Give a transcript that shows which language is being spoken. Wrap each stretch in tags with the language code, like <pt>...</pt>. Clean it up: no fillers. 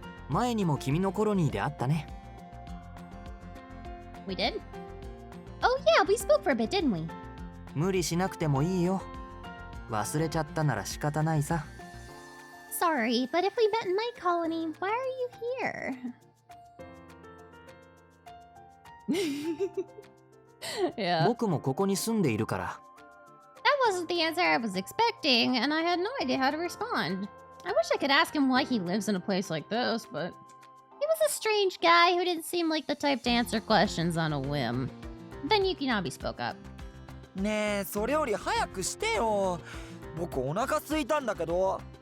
<ja>前にも君のコロニーで会ったね。</ja> <en>We did? Oh yeah, we spoke for a bit, didn't we?</en> <ja>無理しなくてもいいよ。忘れちゃったなら仕方ないさ。</ja> <en>Sorry, but if we met in my colony, why are you here? Yeah.</en> <ja>僕もここに住んでいるから。</ja> <en>That wasn't the answer I was expecting, and I had no idea how to respond. I wish I could ask him why he lives in a place like this, but he was a strange guy who didn't seem like the type to answer questions on a whim. Then Yukinami spoke up.</en> <ja>ねえ、それより早くしてよ。僕お腹空いたんだけど。</ja>